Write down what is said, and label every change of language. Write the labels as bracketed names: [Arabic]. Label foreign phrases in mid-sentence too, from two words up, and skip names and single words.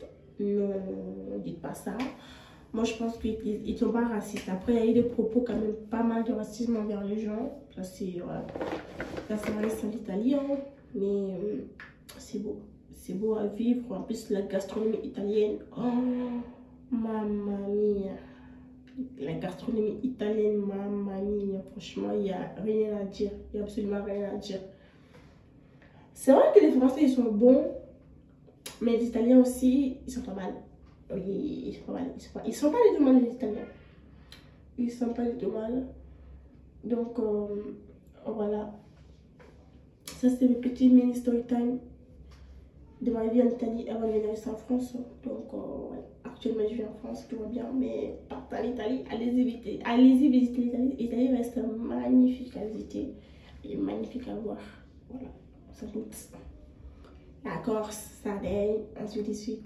[French] Non, ne dites pas ça. Moi, je pense qu'ils ne sont pas racistes. Après, il y a eu des propos quand même pas mal de racisme envers les gens. Ça, c'est voilà. Ça reste en Italie, hein. Mais c'est beau. C'est beau à vivre. En plus, la gastronomie italienne. [Italian] Oh, mamma mia. [French] La gastronomie italienne, [Italian] mamma mia. [French] Franchement, il n'y a rien à dire. Il n'y a absolument rien à dire. C'est vrai que les Français, ils sont bons. Mais les Italiens aussi, ils sont pas mal. Oui, ils sont pas mal. Ils sont pas du tout mal, les Italiens. Ils sont pas du tout mal. Donc voilà, ça c'était le petit mini [English] story time [French] de ma vie en Italie avant de venir ici en France. Donc ouais. Actuellement je vis en France, tout va bien, mais partez en Italie, allez-y visiter l'Italie. L'Italie reste magnifique à visiter et magnifique à voir. Voilà, sans doute. La Corse, Sardaigne, ainsi de suite.